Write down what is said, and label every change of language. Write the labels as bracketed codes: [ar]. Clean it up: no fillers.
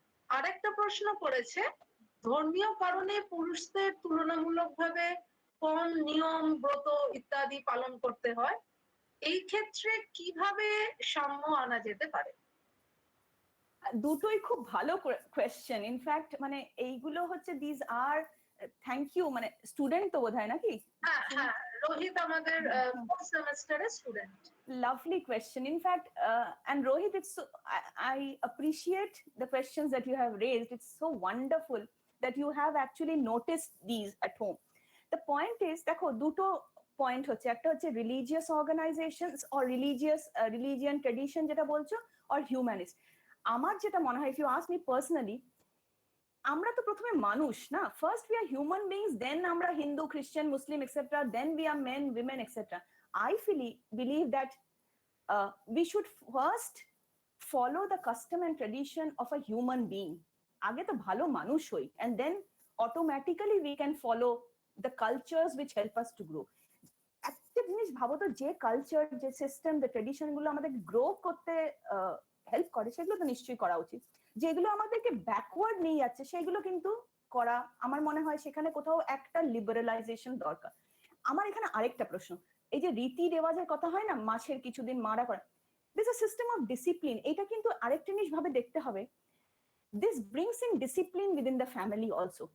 [bn] আরেকটা প্রশ্ন করেছে, ধর্মীয় কারণে পুরুষদের তুলনামূলকভাবে কম নিয়ম, ব্রত ইত্যাদি পালন করতে হয়, এই ক্ষেত্রে কিভাবে সাম্য আনা যেতে পারে? দুটোই খুব ভালো কোয়েশ্চেন। ইনফ্যাক্ট মানে এইগুলো হচ্ছে দিস আর, থ্যাংক ইউ, মানে স্টুডেন্ট তো বোধহয় নাকি? হ্যাঁ, রোহিত আমাদের fourth সেমেস্টারের student. [en] Lovely question. In fact, and Rohit, I appreciate the questions that you have raised. It's so wonderful that you have actually noticed these at home. The point is, [bn] দেখো দুটো point হচ্ছে, একটা হচ্ছে religious organisations or religion tradition যেটা বলছো, or humanist. আমার যেটা মনে হয়, [en] if you ask me personally, [bn] আমরা তো প্রথমে মানুষ না, [en] first we are human beings, [bn] দেন আমরা হিন্দু, খ্রিস্টান, মুসলিম etcetera, [en] Then we are men, women etcetera. I believe that we should first follow the custom and tradition of a human being. [bn] আগে তো ভালো মানুষ হই, [en] and then automatically we can follow the cultures which help us to grow. [bn] একটা জিনিস ভাবো তো, যে কালচার, যে সিস্টেম, যে ট্রেডিশন গুলো আমাদের গ্রো করতে হেল্প করে, সেগুলো তো নিশ্চয়ই করা উচিত। যেগুলো আমাদেরকে ব্যাকওয়ার্ড নিয়ে যাচ্ছে সেগুলো কিন্তু করা, আমার মনে হয় সেখানে কোথাও একটা লিবারালাইজেশন দরকার। আমার এখানে আরেকটা প্রশ্ন, এই যে রীতি রেওয়াজের কথা হয় না, মাসের কিছুদিন মারা করা, [en] this a system of discipline, [bn] এটা কিন্তু আরেকটা জিনিস ভাবে দেখতে হবে, [en] This brings in discipline within the family also.